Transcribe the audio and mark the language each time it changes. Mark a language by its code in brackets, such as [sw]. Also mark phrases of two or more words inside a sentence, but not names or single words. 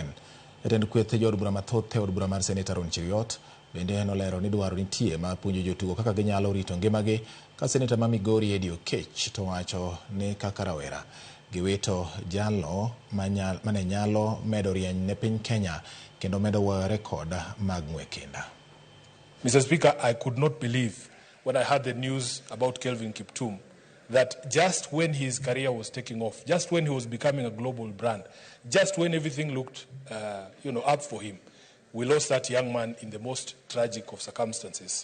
[luo] Jatend kweth jood bura mathoth e od bura mar Senate Aaron Cheruiyot bende nolero ni dwaro nitie mar puonjo jotugo kaka ginyalo rito ngimagi ka seneta ma Migori Eddie Oketch to wacho ni kaka rawera giwito jalo mane nyalo medo rieny ne piny Kenya kendo medo weyo rekod mag ng'wekenda. [en] Mr. Speaker, I could not believe when I heard the news about Kelvin Kiptum that just when his career was taking off, just when he was becoming a global brand, just when everything looked up for him, we lost that young man in the most tragic of circumstances.